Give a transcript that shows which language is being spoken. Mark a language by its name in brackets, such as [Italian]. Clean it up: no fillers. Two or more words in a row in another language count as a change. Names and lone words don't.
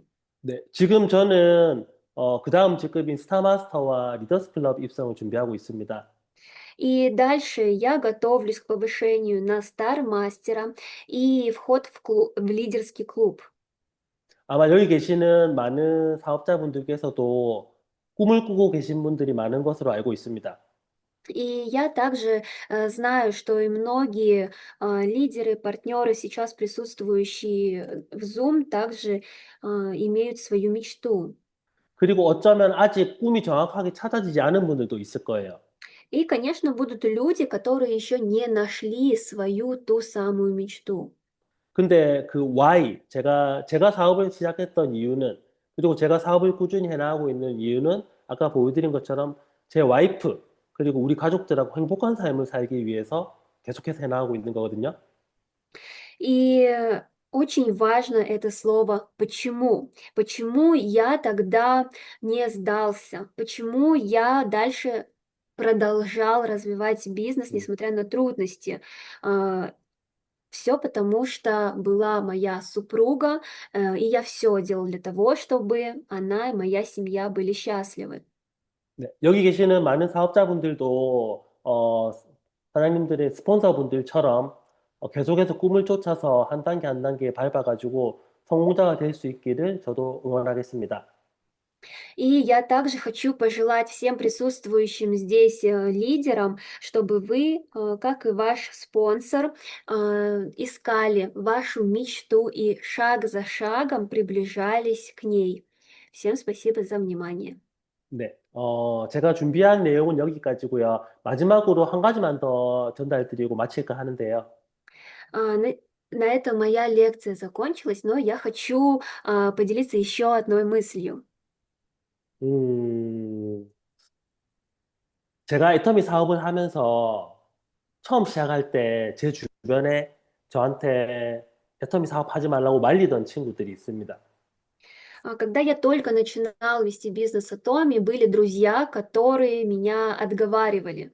[Korean] 네, 지금 저는 그 다음 직급인 스타마스터와 리더스 클럽 입성을 준비하고 있습니다. [Russian] И дальше я готовлюсь к повышению на стар-мастера и вход в лидерский клуб. [Korean] 아마 여기 계시는 많은 사업자분들께서도 꿈을 꾸고 계신 분들이 많은 것으로 알고 있습니다. [Russian] И я также знаю, что и многие лидеры, партнеры, сейчас присутствующие в Zoom, также имеют свою мечту. [Korean] 그리고 어쩌면 아직 꿈이 정확하게 찾아지지 않은 분들도 있을 거예요. [Russian] И, конечно, будут люди, которые еще не нашли свою ту самую мечту. [Korean] 근데 그 why, 제가 사업을 시작했던 이유는, 그리고 제가 사업을 꾸준히 해나가고 있는 이유는 아까 보여드린 것처럼 제 와이프, 그리고 우리 가족들하고 행복한 삶을 살기 위해서 계속해서 해나가고 있는 거거든요. [Russian] И очень важно это слово «почему». Почему я тогда не сдался? Почему я дальше продолжал развивать бизнес, 음. несмотря на трудности? Все потому, что была моя супруга, и я все делал для того, чтобы она и моя семья были счастливы. [Korean] 네, 여기 계시는 많은 사업자분들도 사장님들의 스폰서분들처럼 계속해서 꿈을 쫓아서 한 단계 한 단계 밟아가지고 성공자가 될 수 있기를 저도 응원하겠습니다. [Russian] И я также хочу пожелать всем присутствующим здесь лидерам, чтобы вы, как и ваш спонсор, искали вашу мечту и шаг за шагом приближались к ней. Всем спасибо за внимание. [Korean] 네, 제가 준비한 내용은 여기까지고요. 마지막으로 한 가지만 더 전달드리고 마칠까 하는데요. [Russian] А, На, на этом моя лекция закончилась, но я хочу поделиться еще одной мыслью. [Korean] 음, 제가 애터미 사업을 하면서 처음 시작할 때 제 주변에 저한테 애터미 사업하지 말라고 말리던 친구들이 있습니다. [Russian] Когда я только начинал вести бизнес Атоми, были друзья, которые меня отговаривали.